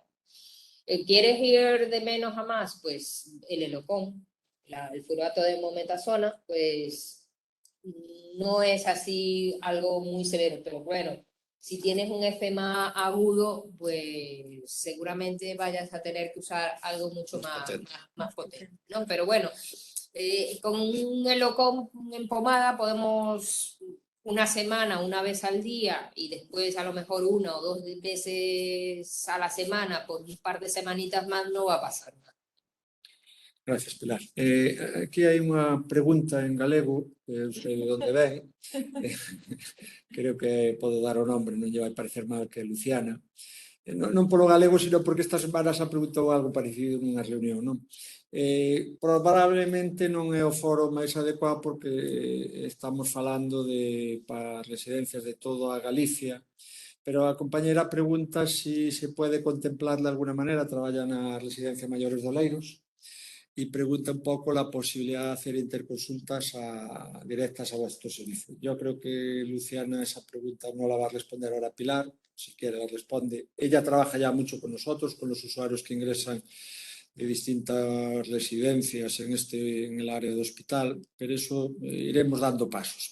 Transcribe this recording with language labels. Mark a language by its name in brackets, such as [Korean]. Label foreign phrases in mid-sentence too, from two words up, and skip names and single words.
[Spanish] ¿Quieres ir de menos a más? Pues el Elocon, el furato de mometasona, pues no es así algo muy severo, pero bueno, si tienes un FMA agudo, pues seguramente vayas a tener que usar algo mucho más potente, ¿no? Pero bueno, con un Elocon en pomada podemos una semana, una vez al día, y después a lo mejor 1 o 2 veces a la semana, por un par de semanitas más, no va a pasar nada. Gracias, Pilar. [Galician] Aquí hai unha pregunta en galego, non sei de onde ven, creo que podo dar o nombre, non lle vai parecer mal, que é Luciana. Non polo galego, sino porque esta semana se preguntou algo parecido nunha reunión, non? Probablemente non é o foro máis adecuado porque estamos falando para residencias de toda a Galicia, pero a compañera pregunta si se pode contemplar de alguna manera, traballa na residencia Maiores de Oleiros, [Spanish] y pregunta un poco la posibilidad de hacer interconsultas directas a vuestro servicio. Yo creo que Luciana esa pregunta no la va a responder ahora Pilar, si quiere la responde. Ella trabaja ya mucho con nosotros, con los usuarios que ingresan de distintas residencias en el área de hospital, pero eso iremos dando pasos.